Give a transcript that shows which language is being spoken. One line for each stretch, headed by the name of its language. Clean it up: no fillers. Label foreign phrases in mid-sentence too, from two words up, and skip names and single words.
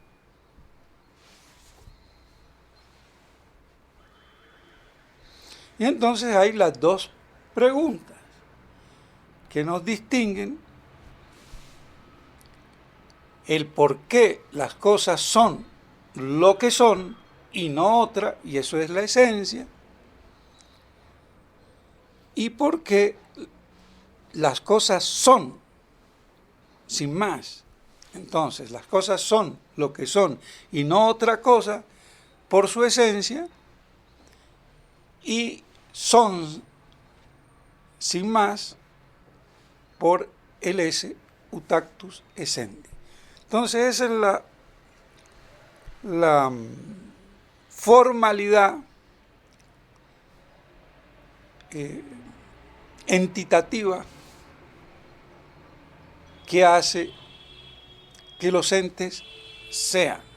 Spanish: Y entonces hay las dos preguntas que nos distinguen: el por qué las cosas son lo que son y no otra, y eso es la esencia, y por qué las cosas son, sin más. Entonces, las cosas son lo que son y no otra cosa por su esencia, y son, sin más, por el
Latin: esse utactus essendi.
Spanish: Entonces, esa es la formalidad entitativa que hace que los entes sean.